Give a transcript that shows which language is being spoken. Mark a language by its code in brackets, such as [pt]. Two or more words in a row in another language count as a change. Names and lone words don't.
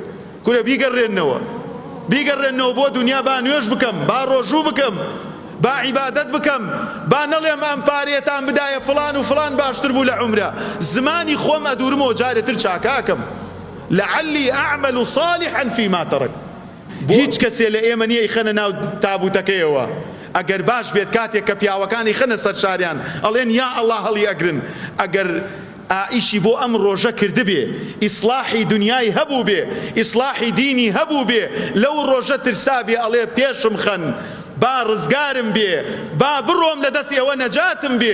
[ckb] کورە بیگەڕێنەوە، بیگەڕێنەوە بۆ دنیا، با نوێژ بکەم، با ڕۆژوو بکەم، با عیبادەت بکەم، با نەڵێم ئەم پارێتان بدایە فڵان و فڵان باشتر بوو لە عومرە. زمانی خۆم ئەدورمەوە جارێتر چاکاکەم. [ar] لعلی ئەعمل صالحا فيما ترك. [ckb] هیچ کەسێ لە ئێمە نییە خەنە ناو تابوتەکەیەوە. ئەگەر باش بێت کاتێک کە پیاوەکانی خەنە سەر شاریان ئەڵێن یا ئەڵڵا هەڵی ئەگرن. ئەگەر ئیشی بۆ ئەم ڕۆژە کردبێ، ئیسلاحی دنیای هەبوو بێ، ئیسلاحی دینی هەبوو بێ، لەو ڕۆژە ترسابێ ئەڵێ پێشم خەن، با ڕزگارم بێ، با بڕۆم لە دەست ئێوە نەجاتم بێ.